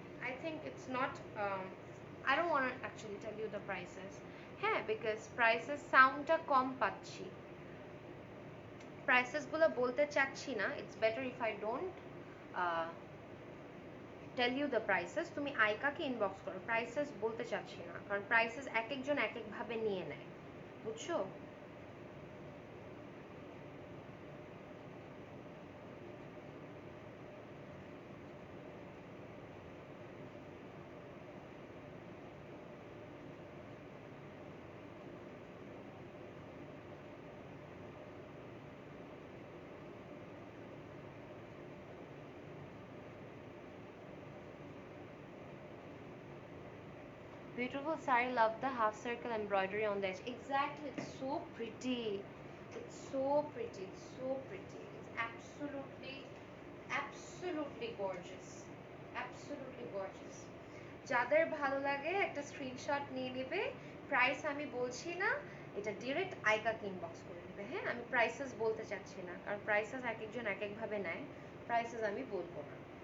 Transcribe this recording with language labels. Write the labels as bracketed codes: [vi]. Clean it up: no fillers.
[en] I think it's not, I don't want to actually tell you the prices. [bn] হ্যাঁ, [en] because prices [bn] soundটা কম পাচ্ছি, প্রাইসেসগুলো বলতে চাচ্ছি না। [en] It's better if I don't uh, tell you the prices. [bn] তুমি আইকাকে inbox করো, prices বলতে চাচ্ছি না, কারণ প্রাইসেস এক একজন এক একভাবে নিয়ে নেয়, বুঝছো? [en] Beautiful sari, love the half circle embroidery on the edge. Exactly, it's so pretty. It's so pretty. It's so pretty. It's absolutely absolutely gorgeous, absolutely gorgeous. [bn] যাদের ভালো লাগে একটা স্ক্রিনশট নিয়ে নেবে। প্রাইস আমি বলছি না, এটা ডিরেক্ট আইকাকে ইনবক্স করে নেবে। হ্যাঁ, আমি প্রাইসেস বলতে চাচ্ছি না, কারণ প্রাইসেস এক একজন এক একভাবে নেয়, প্রাইসেস আমি বলবো না।